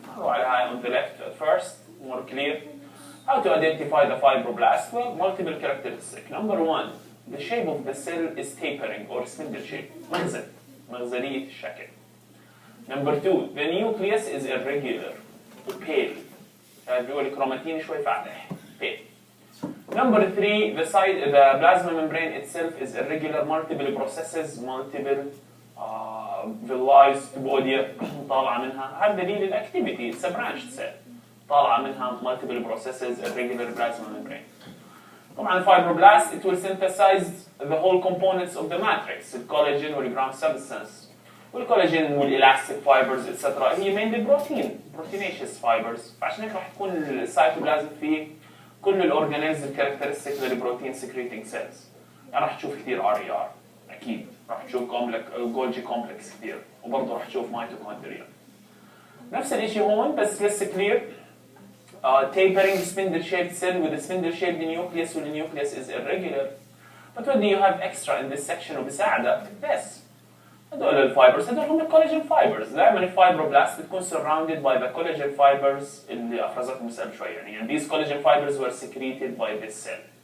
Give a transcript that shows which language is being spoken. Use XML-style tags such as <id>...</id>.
<en>On the left at first, more clear. How to identify the fibroblast? Well, multiple characteristics. Number one, the shape of the cell is tapering or spindle shape.</en> <ar>مغزلية الشكل.</ar> <en>Number two, the nucleus is irregular, pale.</en> <ar>بيقول كروماتين شوي فاتح, pale.</ar> <en>Number three, the plasma membrane itself is irregular, multiple processes, multiple villi, tubodia</en> <ar>طالعة منها. هذا دليل الأكتيفيتي.</ar> <en>It's a branched cell.</en> <ar>طالعة منها</ar> <en>multiple processes, irregular plasma membrane.</en> <ar>طبعا</ar> <en>fibroblast, it will synthesize the whole components of the matrix, the collagen والground substance. والcollagen والاlastic fibers, etc. هي mainly proteinaceous fibers.</en> <ar>فعشان هيك راح تكون السيتوبلازم فيه كل الاورجانيلز الكاركترستيك للبروتين سكريتنج سيلز. يعني راح تشوف كثير RER اكيد، راح تشوف جولجي كومبلكس كثير، وبرضه راح تشوف ميتوكوندريا. نفس الشيء هون بس</ar> <en>less clear. Tapering spindle shaped cell with a spindle shaped nucleus, and the nucleus is irregular. But what do you have extra in this section</en> <ar>وبساعدك؟</ar> <en>this.</en> <ar>هدول الفايبرز هدول هم الكولاجين فايبرز. دائما الفايبروبلاست بتكون</ar> <en>surrounded by the collagen fibers</en> <ar>اللي افرزتهم قبل شوي.</ar> <en>يعني these collagen fibers were secreted by this cell.</en>